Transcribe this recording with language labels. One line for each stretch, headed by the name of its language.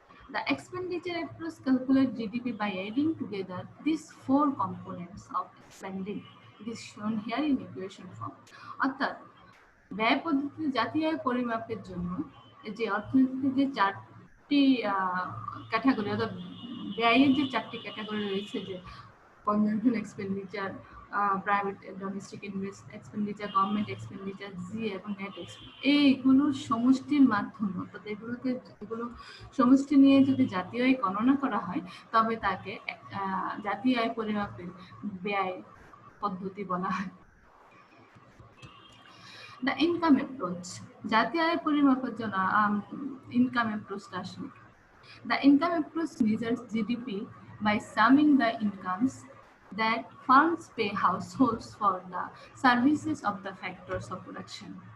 English: The expenditure approach calculates GDP by adding together these four components of spending. It is shown here in equation form.
Bangla: অর্থাৎ ব্যয় পদ্ধতিতে জাতীয় আয় পরিমাপের জন্য এই যে অর্থনীতিতে যে চারটি ক্যাটাগরি অর্থাৎ ব্যয়ের যে চারটি ক্যাটাগরি রয়েছে, যে consumption expenditure, private domestic expenditure, government expenditure, জি এবং নেট এক্সপেন্ডিচার, এইগুলোর সমষ্টির মাধ্যমে অর্থাৎ এগুলো সমষ্টি নিয়ে যদি জাতীয় আয় গণনা করা হয় তবে তাকে জাতীয় আয় পরিমাপের ব্যয় পদ্ধতি বলা হয়।
English: The income approach.
Bangla: জাতীয় আয় পরিমাপের জন্য
English: income approach
Bangla: আসলে
English: The income approach measures GDP by summing the incomes that firms pay households for the services of the factors of production.